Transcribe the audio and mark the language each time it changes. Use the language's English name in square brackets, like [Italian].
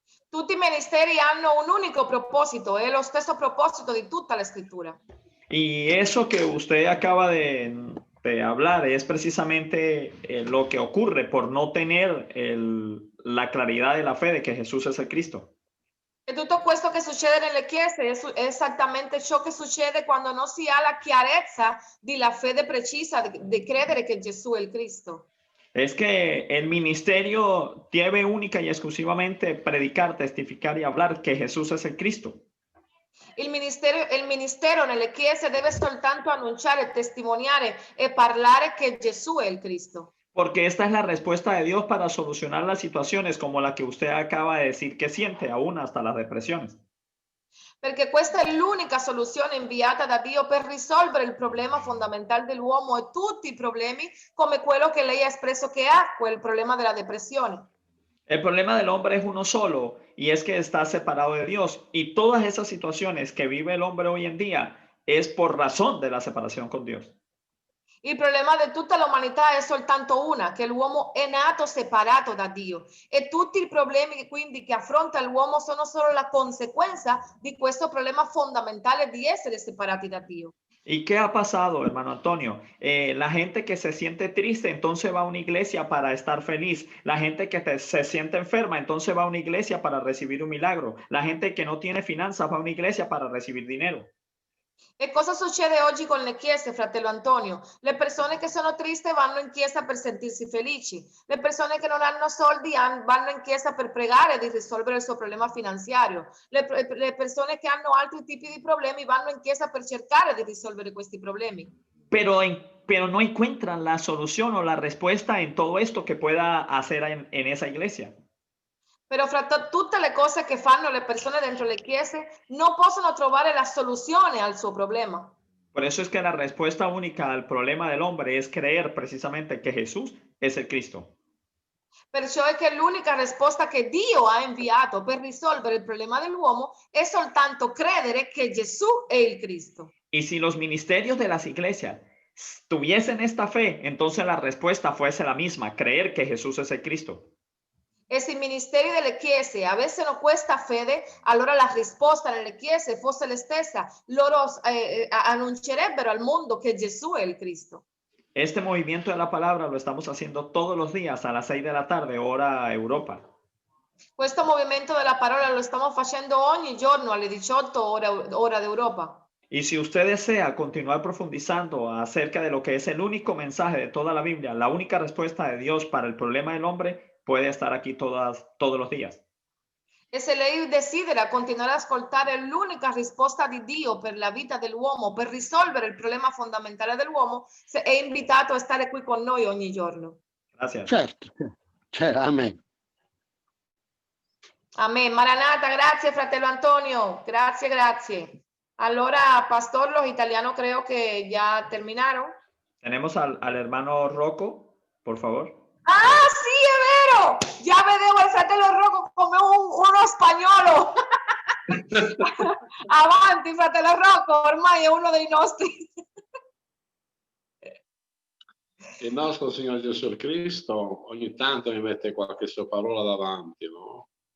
[Italian] Tutti i ministeri hanno un unico proposito, è lo stesso proposito di tutta la scrittura. [Spanish] Y eso que usted acaba de hablar es precisamente lo que ocurre por no tener la claridad de la fe de que Jesús es el Cristo. [Italian] E tutto questo che succede nelle chiese è esattamente ciò che succede quando non si ha la chiarezza della fede precisa di credere che Gesù è il Cristo. [Spanish] Es que el ministerio debe única y exclusivamente predicar, testificar y hablar que Jesús es el Cristo. [Italian] Il ministero nelle chiese deve soltanto annunciare, testimoniare e parlare che Gesù è il Cristo. [Spanish] Porque esta es la respuesta de Dios para solucionar las situaciones como la que usted acaba de decir que siente, aún hasta las depresiones. [Italian] Perché questa è l'unica soluzione inviata da Dio per risolvere il problema fondamentale dell'uomo e tutti i problemi come quello che lei ha espresso che ha, quel problema della depressione. [Spanish] El problema del hombre es uno solo y es que está separado de Dios. Y todas esas situaciones que vive el hombre hoy en día es por razón de la separación con Dios. [Italian] Il problema di tutta l'umanità è soltanto una, che l'uomo è nato separato da Dio e tutti i problemi quindi che affronta l'uomo sono solo la conseguenza di questo problema fondamentale di essere separati da Dio. [Spanish] ¿Y qué ha pasado, hermano Antonio? La gente que se siente triste, entonces va a una iglesia para estar feliz. La gente que se siente enferma, entonces va a una iglesia para recibir un milagro. La gente que no tiene finanzas va a una iglesia para recibir dinero. [Italian] E cosa succede oggi con le chiese, fratello Antonio? Le persone che sono tristi vanno in chiesa per sentirsi felici. Le persone che non hanno soldi vanno in chiesa per pregare di risolvere il suo problema finanziario. Le persone che hanno altri tipi di problemi vanno in chiesa per cercare di risolvere questi problemi. [Spanish] Pero no encuentran la solución o la respuesta en todo esto que pueda hacer en esa iglesia. [Italian] Però fra tutte le cose che fanno le persone dentro le chiese non possono trovare la soluzione al suo problema. [Spanish] Por eso es que la respuesta única al problema del hombre es creer precisamente que Jesús es el Cristo. [Italian] Perciò è che l'unica risposta che Dio ha inviato per risolvere il problema dell'uomo è soltanto credere che Gesù è il Cristo. [Spanish] Y si los ministerios de las iglesias tuviesen esta fe, entonces la respuesta fuese la misma, creer que Jesús es el Cristo. [Italian] E se i ministeri delle chiese avessero questa fede, allora la risposta nelle chiese fosse la stessa. Loro annuncerebbero al mondo che Gesù è il Cristo. [Spanish] Este movimiento de la palabra lo estamos haciendo todos los días a las 6 de la tarde, hora Europa. [Italian] Questo movimento della parola lo stiamo facendo ogni giorno alle 18 ora d'Europa. [Spanish] Y si usted desea continuar profundizando acerca de lo que es el único mensaje de toda la Biblia, la única respuesta de Dios para el problema del hombre, puede estar aquí todos los días. [Italian] E se lei desidera continuare ad ascoltare l'unica risposta di Dio per la vita dell'uomo, per risolvere il problema fondamentale dell'uomo, è invitato a stare qui con noi ogni giorno. [Spanish] Gracias. [Italian] Certo, amen. Amen. Maranata, grazie fratello Antonio, grazie, grazie. [Spanish] Allora, pastor, los italianos creo que ya terminaron. Tenemos al hermano Rocco, por favor. [Italian] Ah, sì, è vero! Ya vedevo il fratello Rocco come uno spagnolo. Avanti, fratello Rocco, ormai è uno dei nostri. Il nostro Signore Gesù Cristo ogni tanto mi mette qualche sua parola davanti, no?